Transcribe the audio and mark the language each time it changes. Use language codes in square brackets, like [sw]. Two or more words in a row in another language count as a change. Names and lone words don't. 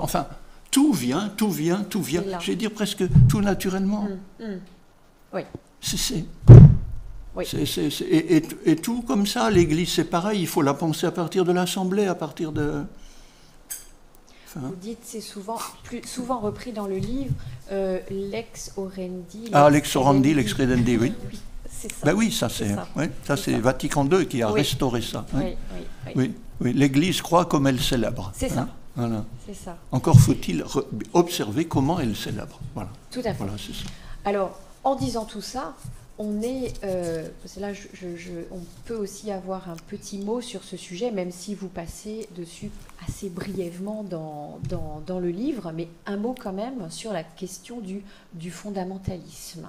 [fr] Enfin, tout vient, je vais dire presque tout naturellement. Oui. Et tout comme ça, l'Église c'est pareil, il faut la penser à partir de l'Assemblée, à partir de... Vous dites, c'est souvent repris dans le livre, [la] lex orandi. Lex orandi, lex credendi, [fr] oui. C'est ça. Ben oui, ça c'est Vatican II qui a restauré ça. Oui. L'Église croit comme elle célèbre. C'est ça. Voilà. C'est ça. Encore faut-il observer comment elle célèbre. Voilà. Tout à fait. Voilà, c'est ça. Alors, en disant tout ça, on est, c'est là, on peut aussi avoir un petit mot sur ce sujet, même si vous passez dessus assez brièvement dans le livre, mais un mot quand même sur la question du fondamentalisme.